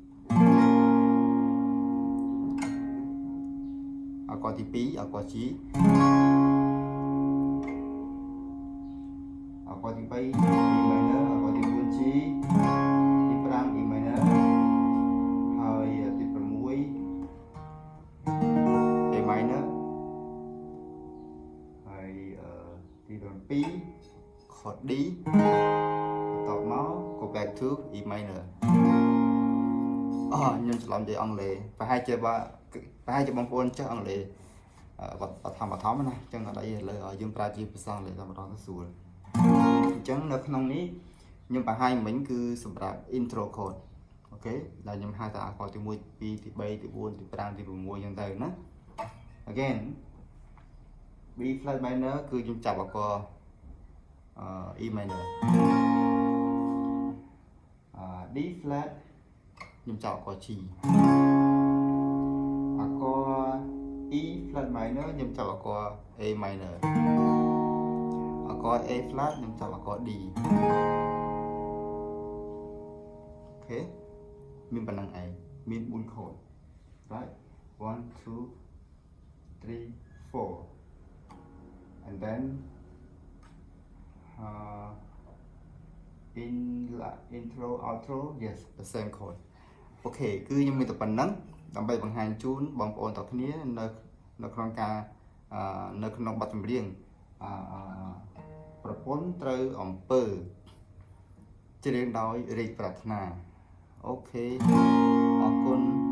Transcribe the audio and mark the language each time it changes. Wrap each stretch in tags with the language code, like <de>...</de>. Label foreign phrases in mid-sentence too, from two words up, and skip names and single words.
<km>អក្សរទី2អក្សរ G អក្សរទី3 E minor អក្សរទី4 G ទី5 E minor ហើយទី6 A minor ហើយទី7 chord D បន្ទាប់មក</km> <en>go back to E minor</en> <km>ខ្ញុំច្រឡំនិយាយអង់គ្លេសប្រហែលជាបង ប្អូនចេះអង់គ្លេសបឋមណាអញ្ចឹងអត់អីលើយើងប្រើជាភាសាអង់គ្លេសតែម្ដងទៅស្រួលអញ្ចឹងនៅក្នុងនេះខ្ញុំបង្ហាញមិញគឺសម្រាប់</km> <en>intro code</en> <km>អូខេដែលខ្ញុំហៅថាអក្សរទី1 ទី2ទី3ទី4ទី5ទី6អញ្ចឹងទៅណា</km> <en>again B flat minor</en> <km>គឺខ្ញុំចាប់អក្សរ E minor D flat ខ្ញុំចាប់អក្សរ G អក្សរ E flat minor ខ្ញុំចាប់អក្សរ A minor អក្សរ A flat ខ្ញុំចាប់អក្សរ D អូខេមានប៉ុណ្្នឹងឯងមាន4</km> <en>chord right</en> <km>1 2 3</km> <en>4 and then intro outro yes the same chord</en> <km>អូខេគឺខ្ញុំមានតែប៉ុណ្្នឹងដើម្បីបង្ហាញជូនបងប្អូនទាំងគ្នានៅក្នុងការនៅក្នុងបទចម្រៀងប្រពន្ធត្រូវអំពើច្រៀងដោយរាជប្រាថ្នាអូខេអរគុណ</km>